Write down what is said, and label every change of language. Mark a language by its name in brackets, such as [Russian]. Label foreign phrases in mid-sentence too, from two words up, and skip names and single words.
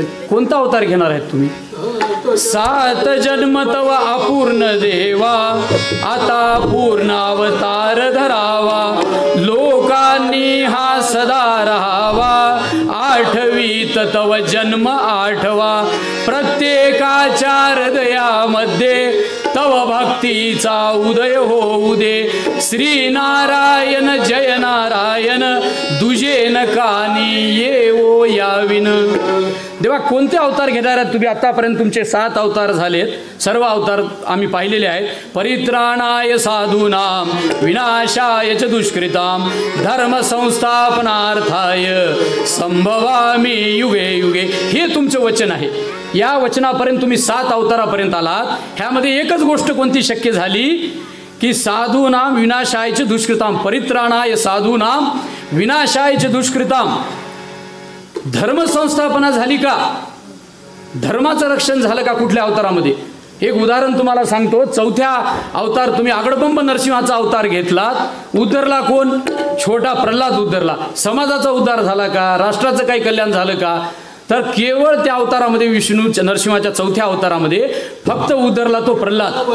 [Marathi] कोणता अवतार घेणार आहेत तुम्ही? 7 जन्म तव अपूर्ण देवा आता पूर्ण अवतार धरावा, लोकांनी हा सदा राहावा, 8वीत तव जन्म 8वा, प्रत्येकाच्या हृदयामध्ये तव भक्तीचा उदय होऊ दे, श्री नारायण जय नारायण दुजे नकानी येवो याविन। देवा कोणते अवतार घेणार आहात तुम्ही? आतापर्यंत तुमचे 7 अवतार झालेत, सर्व अवतार आम्ही पाहिलेले आहेत। [Sanskrit] परित्राणाय साधूनाम विनाशाय च दुष्कृताम धर्म संस्थापनार्थाय संभवामी युगे युगे, [Marathi] हे तुमचं वचन आहे। या वचनापर्यंत तुम्ही 7 अवतारापर्यंत आलात, ह्यामध्ये एकच गोष्ट कोणती शक्य झाली की [Sanskrit] साधूनाम विनाशायच दुष्कृताम, परित्राणाय साधूनाम विनाशायच दुष्कृताम, [Marathi] धर्मसंस्थापना झाली का, धर्माचं रक्षण झालं का कुठल्या अवतारामध्ये? एक उदाहरण तुम्हाला सांगतो, 4थ्या अवतार तुम्ही आगडबंब नरसिंहाचा अवतार घेतलात, उद्धरला कोण? छोटा प्रल्हाद उद्धरला। समाजाचा उद्धार झाला का, राष्ट्राचं काही कल्याण झालं का? तर केवळ त्या अवतारामध्ये विष्णू नरसिंहाच्या 4थ्या अवतारामध्ये फक्त उद्धरला तो प्रल्हाद।